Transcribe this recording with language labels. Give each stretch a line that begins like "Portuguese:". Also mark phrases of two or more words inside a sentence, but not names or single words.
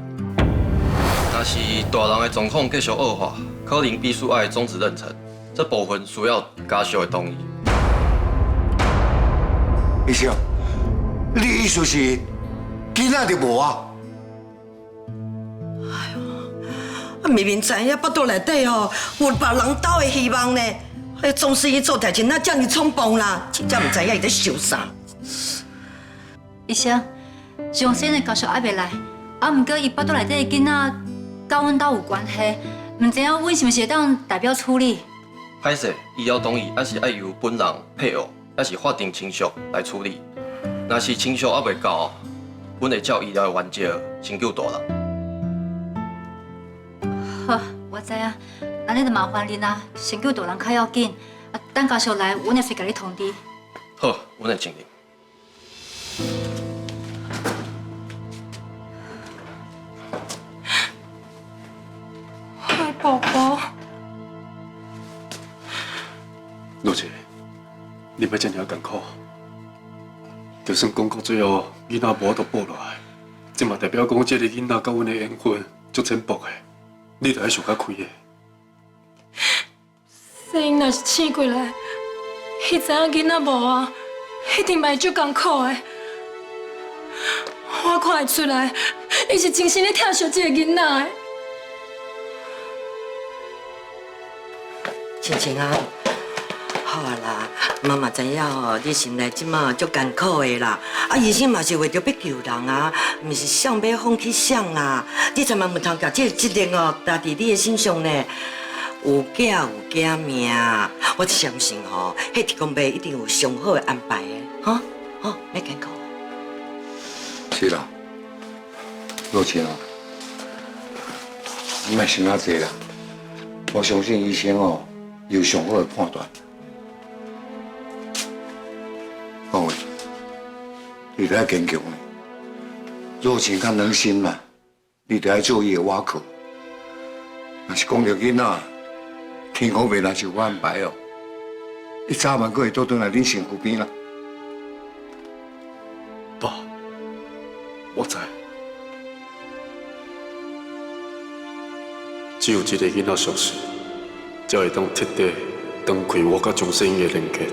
Min Nan Chinese: 若是大人的狀況繼續惡化，可能必須愛終止妊娠，這部分需要家屬的同意。醫生，你意思是囡仔就無啊？明明知影腹肚內底吼有別人鬥的希望呢，哎，總是伊做代志哪這麼衝動啦，真正唔知影伊在想啥。醫生，上先的家屬還袂來，啊，毋過伊腹肚內底的囡仔甲阮兜有關係，唔知影阮是毋是會當代表處理？歹勢，醫療同意還是愛由本人、配偶，還是法定親屬來處理。若是親屬還袂到，阮會照醫療的原則先救大人。好，我知影，安尼就麻煩恁啦，先救大人較要緊，啊，等家屬來，阮會隨甲你通知。好，阮會盡力。嗨，寶寶。羅姐，你莫這麼艱苦，就算講到最後囡仔無都保落來，這嘛代表講這個囡仔甲阮的緣分足淺薄的。你著愛想較開個。小英若是醒過來，伊知影囡仔無啊，一定嘛會足艱苦的。我看會出來，伊是真心咧疼惜這個囡仔的。青青啊，好啊啦，媽嘛知影哦，你心內即馬足艱苦的啦。啊，醫生嘛是為着要救人啊，毋是想要放棄想啦。你千萬唔通把這個責任哦擔佇你的身上呢。有囝有囝命，我相信吼，迄天公伯一定有上好的安排的，哈，好，別艱苦。是啦，羅青啊，你莫想遐濟啦，我相信醫生哦有上好的判斷。講話，你著愛堅強呢。羅青較軟心嘛，你著愛做伊的瓦殼。若是講到囡仔，天公袂若是有安排哦，伊早晚佫會倒轉來恁身軀邊啦。爸， 我知。只有一個囡仔消失，才會當徹底斷開我甲鍾世英的連結。